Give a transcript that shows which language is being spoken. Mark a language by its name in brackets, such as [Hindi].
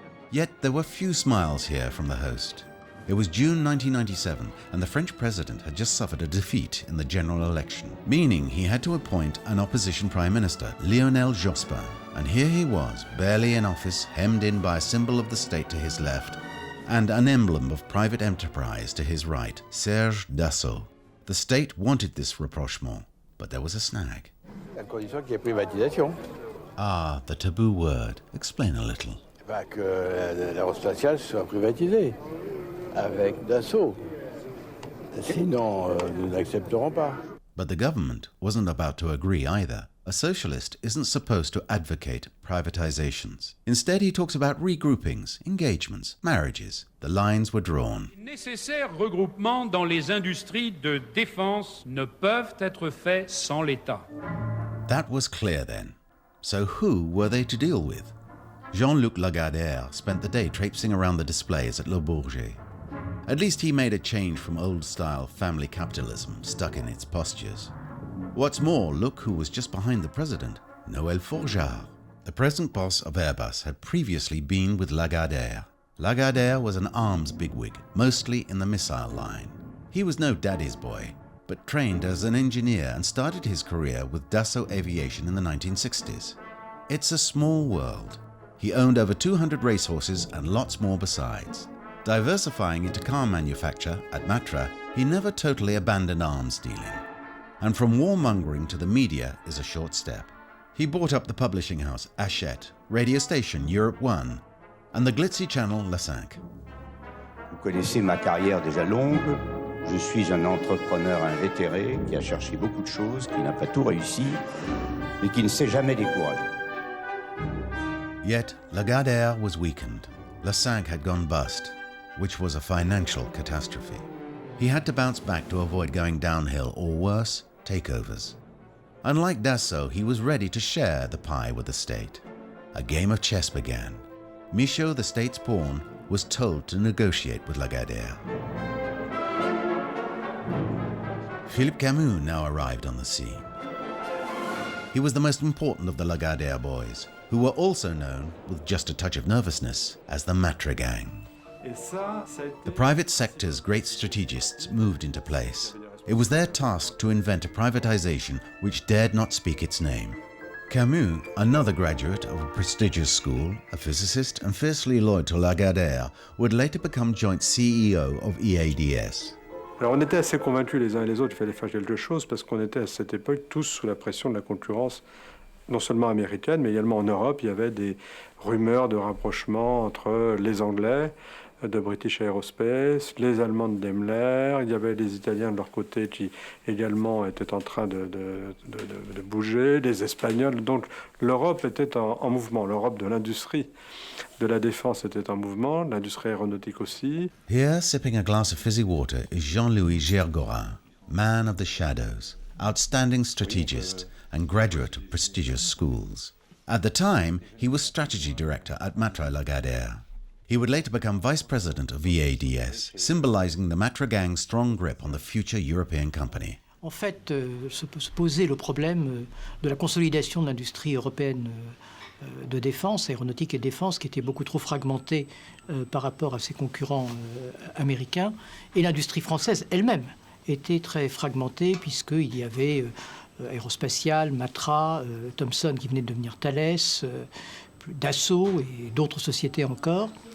[English] Yet there were few smiles here from the host. It was June 1997, and the French president had just suffered a defeat in the general election, meaning he had to appoint an opposition prime minister, Noël Jospin. And here he was, barely in office, hemmed in by a symbol of the state to his left, and an emblem of private enterprise to his right, Serge Dassault. The state wanted this rapprochement, but there was a snag. [French] À condition qu'il y ait privatisation. [English] Ah, the taboo word. Explain a little. [French] Que l'aérospatiale soit privatisée, avec Dassault. Sinon, nous n'accepterons pas. [English] But the government wasn't about to agree either. A socialist isn't supposed to advocate privatizations. Instead, he talks about regroupings, engagements, marriages. The lines were drawn. [French] Les nécessaires regroupements dans les industries de défense ne peuvent être faits sans l'État. [English] That was clear then. So who were they to deal with? Jean-Luc Lagardère spent the day traipsing around the displays at Le Bourget. At least he made a change from old-style family capitalism stuck in its postures. What's more, look who was just behind the president, Noël Forgeard. The present boss of Airbus had previously been with Lagardère. Lagardère was an arms bigwig, mostly in the missile line. He was no daddy's boy. but trained as an engineer and started his career with Dassault Aviation in the 1960s. It's a small world. He owned over 200 racehorses and lots more besides. Diversifying into car manufacture at Matra, he never totally abandoned arms dealing. And from warmongering to the media is a short step. He bought up the publishing house Hachette, radio station Europe 1, and the glitzy channel La 5. [French] Vous connaissez ma carrière déjà longue. Je suis un entrepreneur invétéré qui a cherché beaucoup de choses, qui n'a pas tout réussi, mais qui ne s'est jamais découragé. [English] Yet, Lagardère was weakened. La 5 had gone bust, which was a financial catastrophe. He had to bounce back to avoid going downhill or worse, takeovers. Unlike Dassault, he was ready to share the pie with the state. A game of chess began. Michaud, the state's pawn, was told to negotiate with Lagardère. Philippe Camus now arrived on the scene. He was the most important of the Lagardère boys, who were also known, with just a touch of nervousness, as the Matra gang. The private sector's great strategists moved into place. It was their task to invent a privatization which dared not speak its name. Camus, another graduate of a prestigious school, a physicist and fiercely loyal to Lagardère, would later become joint CEO of EADS. [French] Alors on était assez convaincus les uns et les autres qu'il fallait faire quelque chose parce qu'on était à cette époque tous sous la pression de la concurrence, non seulement américaine, mais également en Europe. Il y avait des rumeurs de rapprochement entre les Anglais de British Aerospace, les Allemands de Daimler, il y avait les Italiens de leur côté qui également étaient en train de bouger, les Espagnols. Donc l'Europe était en mouvement, l'Europe de l'industrie de la défense était en mouvement, l'industrie aéronautique aussi. [English] Here, sipping a glass of fizzy water, is Jean-Louis Gergorin, man of the shadows, outstanding strategist and graduate of prestigious schools. At the time, he was strategy director at Matra Lagardère. He would later become vice president of EADS, symbolizing the Matra gang's strong grip on the future European company. [French] En fait, se posait le problème de la consolidation de l'industrie européenne de défense, aéronautique et défense, qui était beaucoup trop fragmentée par rapport à ses concurrents américains. Et l'industrie française elle-même était très fragmentée, puisqu'il y avait Aerospatiale, Matra, Thomson qui venait de devenir Thales, Dassault et d'autres sociétés encore.